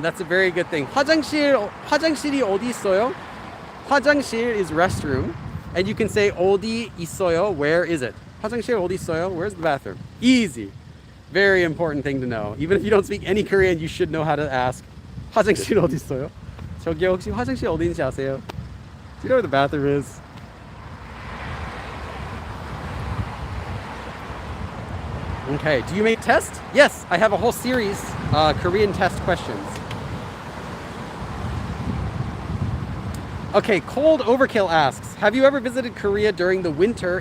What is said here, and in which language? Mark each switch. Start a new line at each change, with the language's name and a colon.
English: That's a very good thing.
Korean: 화장실이 어디 있어요?
English: 화장실 is restroom, and you can say
Korean: 어디 있어요?
English: Where is it?
Korean: 화장실 어디 있어요?
English: Where's the bathroom? Easy. Very important thing to know. Even if you don't speak any Korean, you should know how to ask.
Korean: 화장실 어디 있어요? 저기요, 혹시 화장실 어디인지 아세요?
English: Do you know where the bathroom is? Okay, do you make tests? Yes, I have a whole series, Korean test questions. Okay, Cold Overkill asks, have you ever visited Korea during the winter?